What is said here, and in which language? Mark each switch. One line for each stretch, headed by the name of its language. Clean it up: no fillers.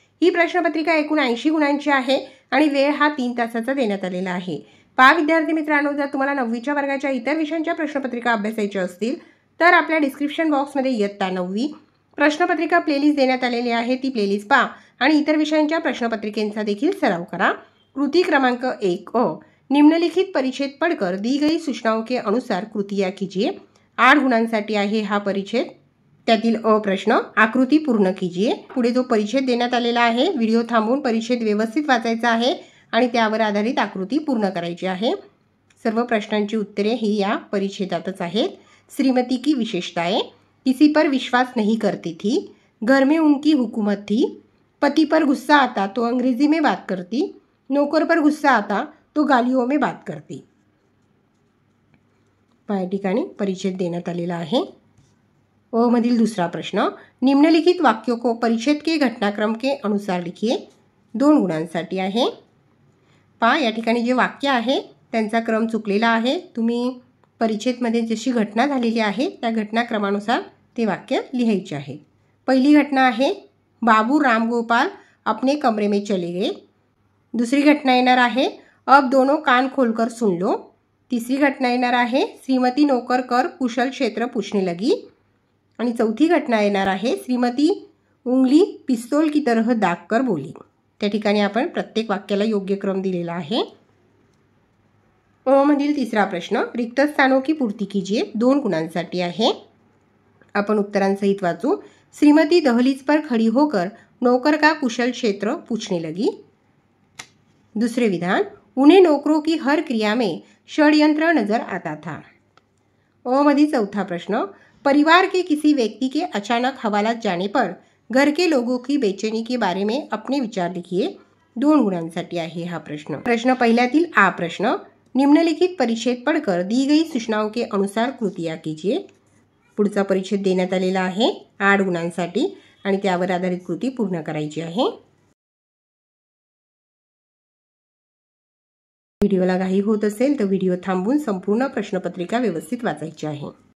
Marathi: ही प्रश्नपत्रिका एकूण 80 गुणांची आहे आणि वेळ हा 3 तासाचा देण्यात आलेला आहे। पहा विद्यार्थी मित्रांनो, जर तुम्हाला 9वीच्या वर्गाच्या इतर विषयांच्या प्रश्नपत्रिका अभ्यासायच्या असतील तर आपल्या डिस्क्रिप्शन बॉक्समध्ये इयत्ता 9वी प्रश्नपत्रिका प्लेलिस्ट देण्यात आलेली आहे। ती प्लेलिस्ट पहा आणि इतर विषयांच्या प्रश्नपत्रिकेचा देखील सराव करा। कृती क्रमांक 1
Hindi: निम्नलिखित परिच्छेद पढ़कर दी गई सूचनाओं के अनुसार कृतियां कीजिए।
Marathi: 8 गुणांसाठी आहे हा परिच्छेद। त्यातील प्रश्न
Hindi: आकृती पूर्ण कीजिए।
Marathi: पुढे जो परिच्छेद देण्यात आलेला आहे, व्हिडिओ थांबवून परिच्छेद व्यवस्थित वाचायचा आहे आणि त्यावर आधारित आकृती पूर्ण करायची आहे। सर्व प्रश्नांची उत्तरे ही या परिच्छेदातच आहेत।
Hindi: श्रीमती की विशेषताएं, किसी पर विश्वास नहीं करती थी, घर में उनकी हुकूमत थी, पति पर गुस्सा आता तो अंग्रेजी में बात करती, नौकर पर गुस्सा आता तो गालियों में बात करती।
Marathi: या ठिकाणी परिच्छेद देण्यात आलेला आहे। मधील
Hindi: दूसरा प्रश्न, निम्नलिखित वाक्यों को परिच्छेद के घटनाक्रम के अनुसार लिखिए।
Marathi: 2 गुणांसाठी आहे। पहा या ठिकाणी जे वाक्य आहे त्यांचा क्रम चुकलेला आहे। तुम्ही परिच्छेदमध्ये जशी घटना झालेली आहे त्या घटनाक्रमानुसार ते वाक्य लिहायचे आहे। पहिली घटना आहे,
Hindi: बाबू राम गोपाल अपने कमरे में चले गए।
Marathi: दूसरी घटना येणार आहे,
Hindi: अब दोनों कान खोलकर सुन लो।
Marathi: तीसरी घटना येणार आहे,
Hindi: श्रीमती नौकर कर कुशल क्षेत्र पूछने लगी।
Marathi: आणि चौथी घटना येणार आहे,
Hindi: श्रीमती उंगली पिस्तौल की तरह दाग कर बोली।
Marathi: त्या ठिकाणी आपण प्रत्येक वाक्याला योग्य क्रम दिलेला आहे। मधील तिसरा प्रश्न,
Hindi: रिक्त स्थानों की पूर्ति कीजिए।
Marathi: 2 गुणांसाठी आहे। अपन उत्तरांसहित वाचू।
Hindi: श्रीमती दहलीज पर खड़ी होकर नौकर का कुशल क्षेत्र पूछने लगी। दूसरे विधान, उन्हें नौकरों की हर क्रिया में षड्यंत्र नजर आता था।
Marathi: मधील चौथा प्रश्न,
Hindi: परिवार के किसी व्यक्ति के अचानक हवालात जाने पर घर के लोगों की बेचैनी के बारे में अपने विचार लिखिए।
Marathi: 2 गुणांसाठी आहे हा प्रश्न। प्रश्न पहिल्यातील आ प्रश्न,
Hindi: निम्नलिखित परिच्छेद पढ़कर दी गई सूचनाओं के अनुसार कृतियां कीजिए।
Marathi: पुढचा परिच्छेद देण्यात आलेला आहे 8 गुणांसाठी आणि त्यावर आधारित कृती पूर्ण करायची आहे। व्हिडिओला घाई होत असेल तर व्हिडिओ थांबवून संपूर्ण प्रश्नपत्रिका व्यवस्थित वाचायची आहे।